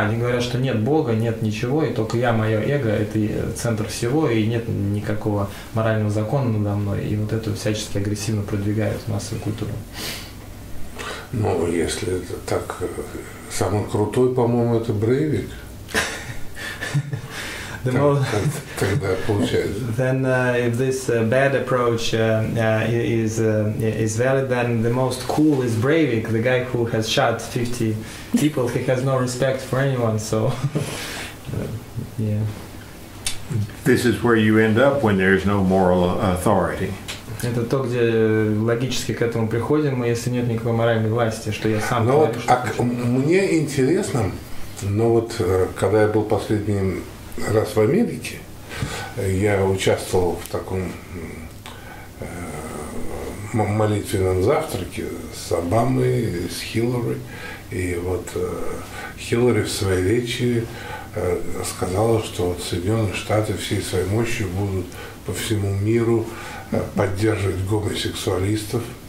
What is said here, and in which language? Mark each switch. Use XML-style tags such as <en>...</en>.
<ru>Они говорят, что нет Бога, нет ничего, и только я, мое эго, это центр всего, и нет никакого морального закона надо мной. И вот это всячески агрессивно продвигают в массовую культуру. Ну, если это так, самый крутой, по-моему, это Брейвик. Тогда получается.</ru> <en>Then, if this bad approach is valid, then the most cool is Breivik, the guy who has shot 50 people. He has no respect for anyone. So, yeah. this is where you end up when there's no moral authority.</en> <ru>Это то, где логически к этому приходим, если нет никакой моральной власти, что я сам говорю, что мне интересно, но вот когда я был последний раз в Америке, я участвовал в таком молитвенном завтраке с Обамой, с Хиллари, и вот Хиллари в своей речи сказала, что вот Соединенные Штаты всей своей мощью будут по всему миру поддерживать гомосексуалистов.</ru>